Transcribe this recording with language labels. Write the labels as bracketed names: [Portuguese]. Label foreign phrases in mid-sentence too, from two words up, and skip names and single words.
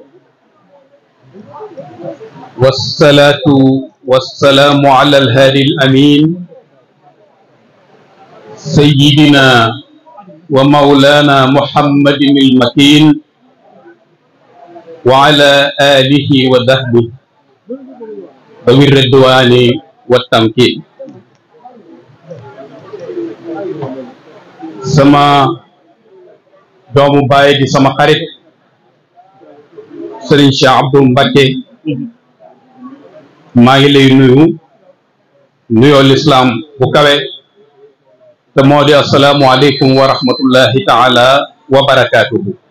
[Arabic] والصلاة والسلام على الهادي الأمين سيدنا ومولانا محمد المكين وعلى آله وصحبه ذوي الرضوان والتمكين. [Wolof] sama doomu baay di sama xarit Serigne Cheikh Abdou Mbacké maa ngi lay nuyoo lislaam bu kawe te moo di [Arabic] السلام عليكم ورحمة الله تعالى وبركاته.